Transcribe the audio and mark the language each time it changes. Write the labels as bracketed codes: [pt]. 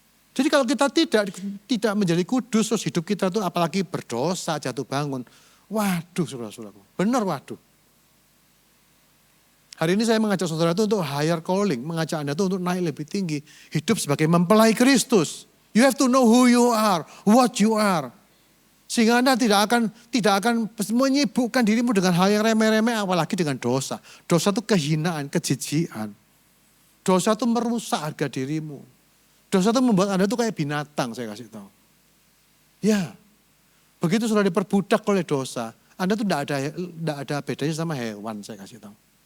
[id] Jadi kalau kita tidak menjadi kudus, terus hidup kita tuh apalagi berdosa, jatuh bangun. Waduh saudara-saudaraku, benar waduh. Hari ini saya mengajak saudara itu untuk higher calling, mengajak Anda itu untuk naik lebih tinggi. Hidup sebagai mempelai Kristus. [en] You have to know who you are, what you are. [id] Sehingga Anda tidak akan menyibukkan dirimu dengan hal yang remeh-remeh, apalagi dengan dosa. Dosa itu kehinaan, kejijian. Dosa itu merusak harga dirimu. Dosa itu membuat Anda itu kayak binatang, saya kasih tahu. Ya, begitu sudah diperbudak oleh dosa, Anda itu tidak ada bedanya sama hewan, saya kasih tahu.